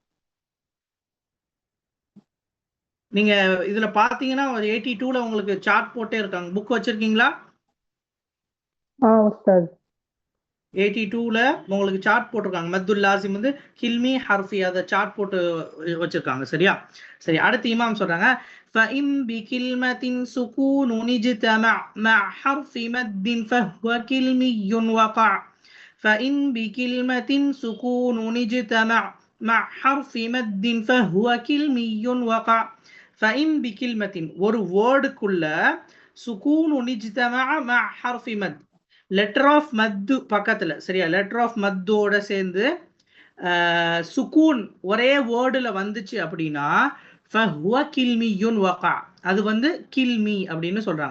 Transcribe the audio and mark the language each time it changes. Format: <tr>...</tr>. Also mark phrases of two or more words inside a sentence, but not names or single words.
<ta>நீங்க இதுல பாத்தீங்கன்னா 82ல உங்களுக்கு சார்ட் போட்டே இருக்காங்க. புக் வச்சிருக்கீங்களா? உஸ்தாத். 82ல உங்களுக்கு சார்ட் போட்டிருக்காங்க.</ta> <ar>المد اللازم</ar> <ta>வந்து</ta> <ar>كلمي حرفي,</ar> <ta>அதை சார்ட் போட்டு வச்சிருக்காங்க. சரியா? சரி, அடுத்து இமாம் சொல்றாங்க</ta> <ar>فَإِنْ بِكِلْمَةٍ سُكُونٌ اجْتَمَعَ مَعَ حَرْفِ مَدٍّ فَهُوَ كِلْمِيٌّ وَقَعَ. فَإِنْ بِكِلْمَةٍ سُكُونٌ اجْتَمَعَ مَعَ حَرْفِ مَدٍّ فَهُوَ كِلْمِيٌّ وَقَعَ. فَإِنْ بِكِلْمَةٍ</ar> <ta>ஒரு வேர்டுக்குள்ள</ta> <ar>سكون اجتمع مع حرف مد,</ar> <en>letter of madd</en> <ta>பக்கத்துல. சரியா?</ta> <en>letter of madd</en> <ta>சேர்ந்து சுகூன் ஒரே வேர்டுல வந்துச்சு அப்படின்னா</ta> <ar>فهو كلمي وقع,</ar> <ta>அது வந்து கில்மி அப்படின்னு சொல்றாங்க.</ta>